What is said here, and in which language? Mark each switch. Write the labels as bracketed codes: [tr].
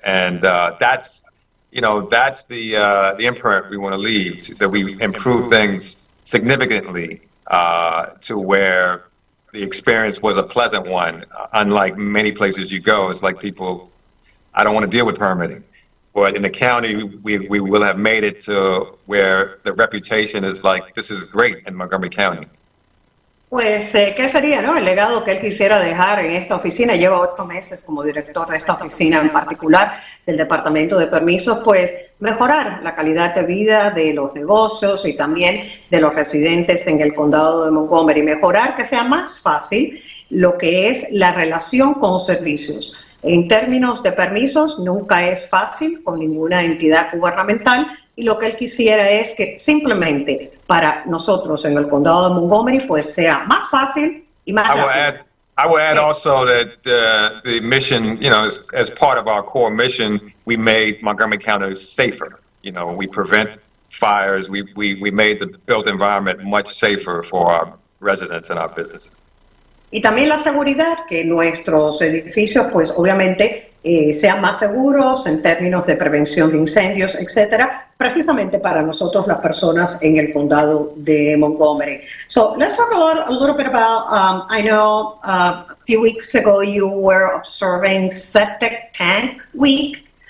[en] And that's the imprint we want to leave, that we improve things significantly to where the experience was a pleasant one. Unlike many places you go, it's like people, I don't want to deal with permitting. But in the county, we will have made it to where the reputation is like, this is great in Montgomery County. [es] Pues, ¿qué sería, no? El legado que él quisiera dejar en esta oficina. Lleva 8 meses como director de esta oficina en particular del Departamento de Permisos, pues mejorar la calidad de vida de los negocios y también de los residentes en el condado de Montgomery. Mejorar que sea más fácil lo que es la relación con servicios. En términos de permisos, nunca es fácil con ninguna entidad gubernamental y lo que él quisiera es que simplemente para nosotros en el condado de Montgomery pues sea más fácil y más rápido. [en] I will add also that the mission, you know, as part of our core mission, we made Montgomery County safer. You know, we prevent fires. We made the built environment much safer for our residents and our businesses. [es] Y también la seguridad, que nuestros edificios, pues obviamente, sean más seguros en términos de prevención de incendios, etcétera, precisamente para nosotros las personas en el condado de Montgomery. [en] So let's talk a little bit about, I know a few weeks ago you were observing Septic Tank Week.